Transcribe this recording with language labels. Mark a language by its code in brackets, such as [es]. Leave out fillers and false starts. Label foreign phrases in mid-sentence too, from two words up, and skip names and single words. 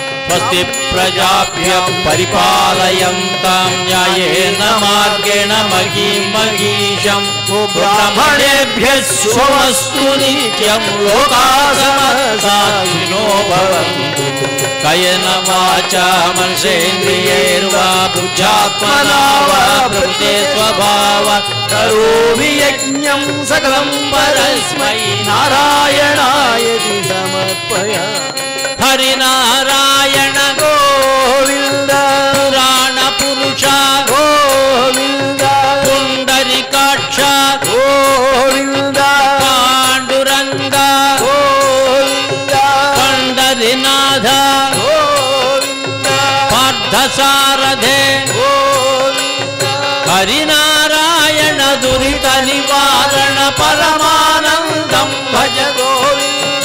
[sa] స్వస్తి ప్రజాభ్య పరిపాలయంతాం న్యాయేన మార్గేణ మహీం మహీషం బ్రాహ్మణేభ్యః శుభమస్తు నిత్యం లోకాః సమస్తాః భవంతు కయేన వాచా మనసేంద్రియైర్వా బుద్ధ్యాత్మనా వా ప్రకృతే స్వభావాత్ కరోమి యజ్ఞం సకలం పరస్మై నారాయణాయేతి సమర్పయామి. హరినారాయణ గోవింద పురాణ పురుష గోవింద పుండరీకాక్ష గోవింద పాండురంగ గోవింద పండరీనాథ గోవింద పార్థసారథే గోవింద హరినారాయణ దురిత నివారణ పరమానందం భజ గోవింద.